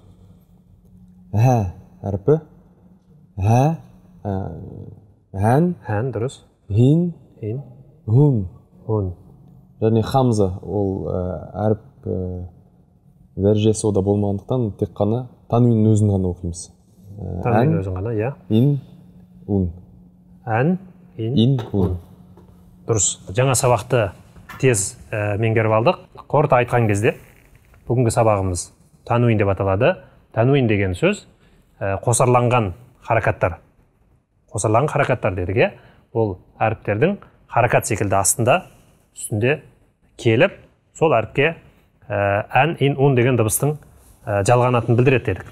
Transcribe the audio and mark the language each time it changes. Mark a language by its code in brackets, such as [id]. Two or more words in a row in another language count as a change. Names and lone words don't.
[kk] Хә әрпі. Хә, хан, Хан, дұрыс. хин, Хин. хун. Ғун. Және хамза ол әріп дәрежесі ода болмағандықтан тек қана тануиннің өзін ғана оқимыз. Тәнуин өзін ғана, иә. Ин, ун. Ан, ин. Ин, ун. Дұрыс. Жаңа сабақты тез меңгеріп алдық. Қорыта айтқан кезде бүгінгі сабағымыз тануин деп аталады. Тануин деген сөз қосарланған харакаттар. Қосарланған харакаттар дедік, иә. Ол әріптердің харакат секілді астында, үстінде келіп, сол әріпке ән, ин, ун деген дыбыстың жалғанатын білдіреді дедік.